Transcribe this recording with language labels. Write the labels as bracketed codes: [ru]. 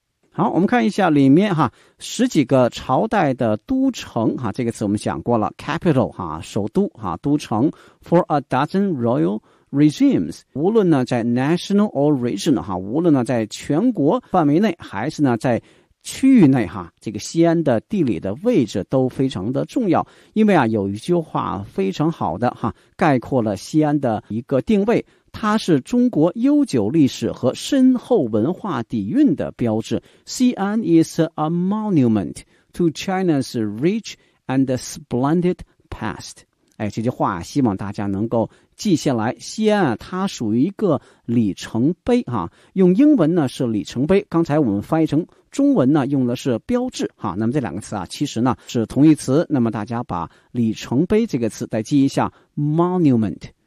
[zh] 好，我们看一下里面哈，十几个朝代的都城哈，这个词我们讲过了 ，capital 哈，首都哈，都城 ， [en] for a dozen royal regimes， [zh] 无论呢在 [en] national or regional [zh] 哈，无论呢在全国范围内还是呢在区域内哈，这个西安的地理的位置都非常的重要，因为啊有一句话非常好的哈，概括了西安的一个定位。它是中国悠久历史和深厚文化底蕴的标志。 [en] Xi'an is a monument to China's rich and splendid past. [zh] 哎，这句话希望大家能够记下来。西安啊，它属于一个里程碑哈、啊。用英文呢是里程碑，刚才我们翻译成中文呢用的是标志哈、啊。那么这两个词啊，其实呢是同义词。那么大家把里程碑这个词再记一下 ，monument。